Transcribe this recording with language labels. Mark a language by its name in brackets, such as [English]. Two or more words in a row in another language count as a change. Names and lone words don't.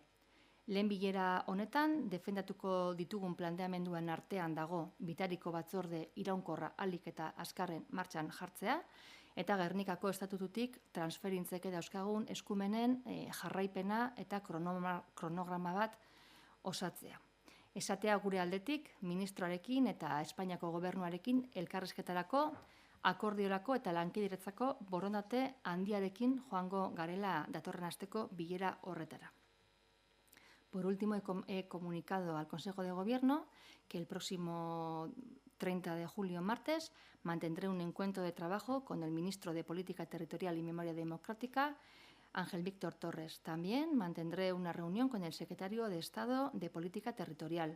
[Basque] Lehen bilera honetan, defendatuko ditugun planteamenduen artean dago bitariko batzorde iraunkorra ahalik eta azkarren martxan jartzea, eta Gernikako estatututik transferintzeke dauzkagun eskumenen jarraipena eta kronograma bat osatzea. Esatea gure aldetik, ministroarekin eta Espainiako gobernuarekin elkarrizketarako, akordiorako eta lankidetzako borondate handiarekin joango garela datorren asteko bilera horretara. [Spanish] Por último, he comunicado al Consejo de Gobierno que el próximo 30 de julio, martes, mantendré un encuentro de trabajo con el ministro de Política Territorial y Memoria Democrática, Ángel Víctor Torres. También mantendré una reunión con el secretario de Estado de Política Territorial.